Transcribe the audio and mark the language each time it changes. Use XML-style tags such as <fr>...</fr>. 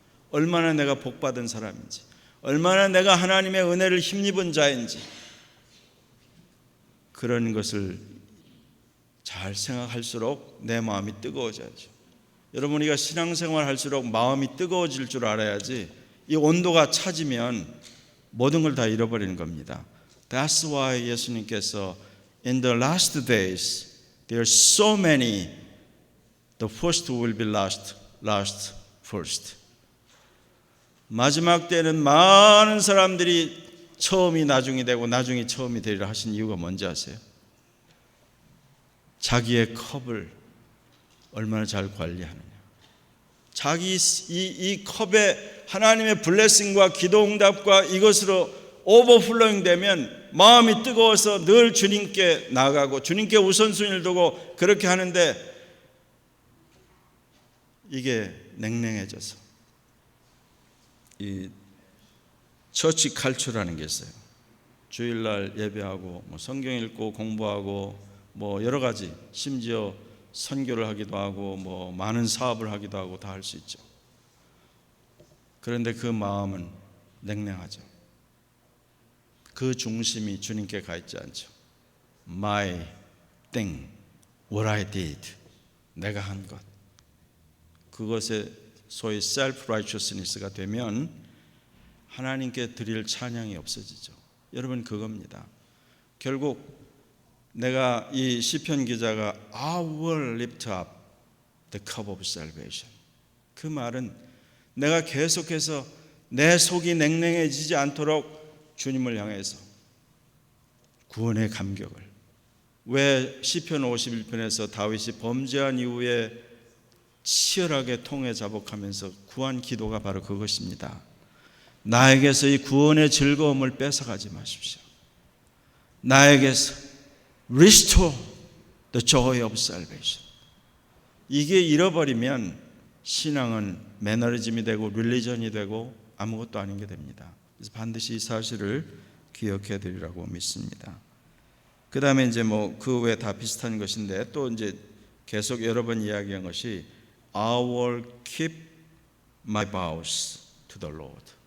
<ko>얼마나 내가 복받은 사람인지, 얼마나 내가 하나님의 은혜를 힘입은 자인지, 그런 것을 잘 생각할수록 내 마음이 뜨거워져야죠. 여러분, 우리가 신앙생활 할수록 마음이 뜨거워질 줄 알아야지 이 온도가 차지면 모든 걸 다 잃어버리는 겁니다.</ko> <en>That's why</en> <ko>예수님께서</ko> <en>In the last days there are so many, the first will be last first.</en> <ko>마지막 때는 많은 사람들이 처음이 나중이 되고 나중이 처음이 되리라 하신 이유가 뭔지 아세요? 자기의 컵을 얼마나 잘 관리하느냐. 자기 이 컵에 하나님의 블레싱과 기도 응답과 이것으로 오버플로잉 되면 마음이 뜨거워서 늘 주님께 나가고 주님께 우선순위를 두고 그렇게 하는데 이게 냉랭해져서 이 처치 칼출하는 게 있어요. 주일날 예배하고 성경 읽고 공부하고 여러 가지, 심지어 선교를 하기도 하고 많은 사업을 하기도 하고 다 할 수 있죠. 그런데 그 마음은 냉랭하죠. 그 중심이 주님께 가 있지 않죠.</ko> <en>My thing, what I did,</en> <ko>내가 한 것, 그것에 소위 self-righteousness가 되면 하나님께 드릴 찬양이 없어지죠. 여러분 그겁니다. 결국 내가 이 시편 기자가</ko> <en>I will lift up the cup of salvation,</en> <ko>그 말은 내가 계속해서 내 속이 냉랭해지지 않도록 주님을 향해서 구원의 감격을, 왜 시편 51편에서 다윗이 범죄한 이후에 치열하게 통에 자복하면서 구한 기도가 바로 그것입니다. 나에게서 이 구원의 즐거움을 뺏어가지 마십시오. 나에게서</ko> <en>restore the joy of salvation.</en> <ko>이게 잃어버리면 신앙은 매너리즘이 되고 릴리전이 되고 아무것도 아닌 게 됩니다. 그래서 반드시 이 사실을 기억해 드리라고 믿습니다. 그 다음에 이제 뭐 그 외에 다 비슷한 것인데 또 이제 계속 여러 번 이야기한 것이</ko> <en>I will keep my vows to the Lord.</en>